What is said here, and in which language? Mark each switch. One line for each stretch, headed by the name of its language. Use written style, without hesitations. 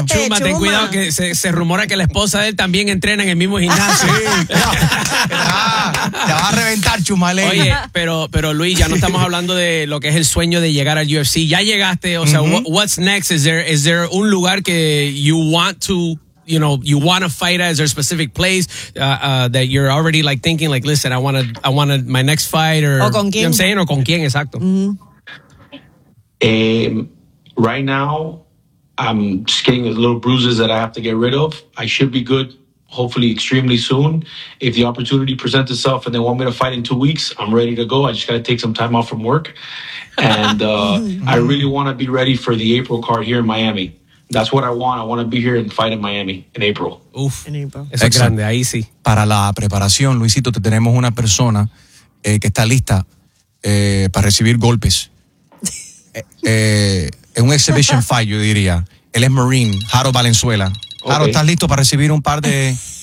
Spanish: Repete, Chuma, ten cuidado que se rumora que la esposa de él también entrena en el mismo gimnasio. Sí, te va a reventar, Chuma. Oye, pero Luis, ya no estamos hablando de lo que es el sueño de llegar al UFC. Ya llegaste, o sea,
English: what's next? Is there
Spanish: un lugar que
English: you want to, you know, you want to fight at? Is there a specific place that you're already like thinking, like, listen, I want my next fight, or
Spanish: con quién?
English: You know what I'm saying, or
Spanish: con quién, exacto. Mm-hmm.
English: Right now, I'm just getting little bruises that I have to get rid of. I should be good, hopefully, extremely soon. If the opportunity presents itself and they want me to fight in 2 weeks, I'm ready to go. I just got to take some time off from work, and I really want to be ready for the April card here in Miami. That's what I want. I want to be here and fight in Miami in April.
Spanish: Uf. Eso es grande, ahí sí. Para la preparación, Luisito, te tenemos una persona que está lista para recibir golpes. Es un exhibition fight, yo diría. Él es Marine, Harold Valenzuela. Okay. Harold, ¿estás listo para recibir un par de...?